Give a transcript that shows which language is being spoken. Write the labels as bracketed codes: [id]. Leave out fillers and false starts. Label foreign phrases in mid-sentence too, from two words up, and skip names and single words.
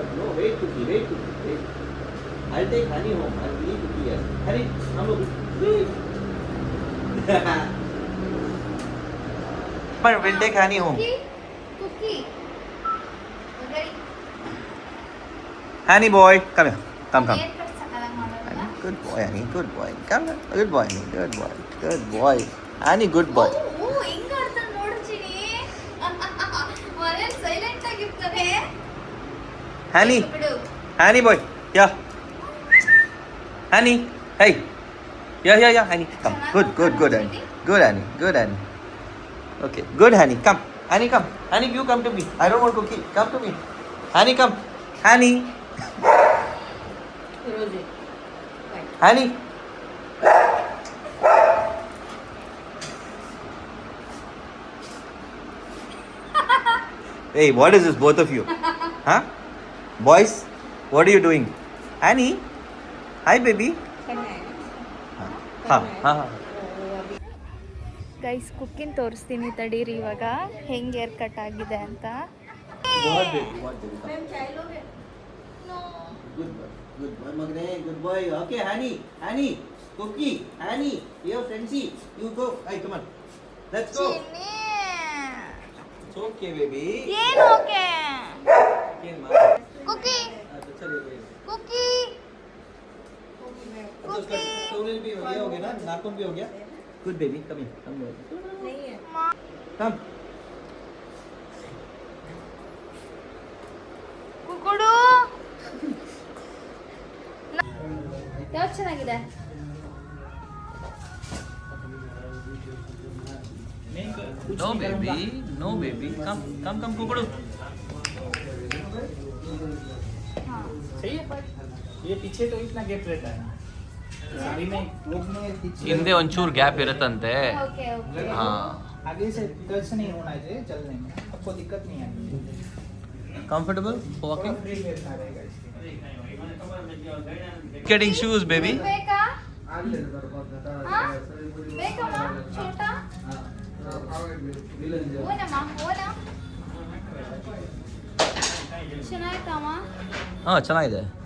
[en] No, wait Cookie, wait. I'll take Honey home. I'll leave Cookie here. Honey, come over. But we'll take Honey home. कुकी Honey boy, come here. Come. hair cut [kn] ಸಕಲಾಗಿ ಮಾಡೋಣ. [en] Good boy, Honey. Good boy. Come on. Good boy, Honey. Good boy. Honey, good boy. [kn] ಓ ಹೆಂಗ್ ಆಡ್ತಾನೆ ನೋಡು ಚಿನಿ. ಮನೇಲಿ ಸೈಲೆಂಟ್ ಆಗಿರ್ತಾನೆ. [en] Honey. [kn] ಬಿಡು. [en] Honey boy. Yeah. Honey. Hey. Yeah. Honey. Come. Good, Honey. Good, Honey. Okay. Good, Honey. Come. Honey, come. Honey, you come to me. I don't want cookie. Come to me. Honey, come. Honey. रोजे Honey. Hey, what is this, both of you? Huh? Boys, what are you doing? Honey? Hi, baby. [hi] करना है. Ha. [kn] ಗೈಸ್ ಕುಕ್ಕಿನ ತೋರಿಸ್ತೀನಿ ತಡೀರಿ ಇವಾಗ ಹೆಂಗ್ [en] hair cut [kn] ಆಗಿದೆ ಅಂತ. [en] What baby? Good boy, Magne. Good boy. Okay, Honey. Cookie. Honey. Here, Frenzy. You go. Hey, come on. Let's go. ಚಿನ್ನಿ It's okay, baby. [kn] ಏನು ಓಕೆ [en] Okay, ma. ಕುಕ್ಕಿ [hi] अच्छा चलिए. ಕುಕ್ಕಿ अच्छा उसका टोनल भी हो गया ना, नाखून भी हो गया. [en] Good baby, come here. Come here. [hi] नहीं है. [en] Come. [kn] ಕುಕ್ಕುಡು ಯಾವ್ದು ಚೆನ್ನಾಗಿದೆ? [en] No baby. Come, [hi] कुकड़ू. सही है, पर ये पीछे तो इतना गैप रहता है. [kn] ಹಿಂದೆ ಒಂಚೂರು ಗ್ಯಾಪ್ ಇರುತ್ತಂತೆ. [en] okay okay. ಹಾಂ, [hi] आगे से टच नहीं होना चाहिए चलने में, आपको दिक्कत नहीं आएगी. [en] comfortable walking. [hi] फ्री में आ रहेगा इसके. [en] getting shoes baby. [kn] ಬೇಕಾ? ಹಾ? ಬೇಕಮ್ಮ ಚೋಟಾ? ಓನಮ್ಮ ಓನ ಚೆನ್ನಾಯ್ತಮ್ಮ. ಹಾಂ, ಚೆನ್ನಾಗಿದೆ.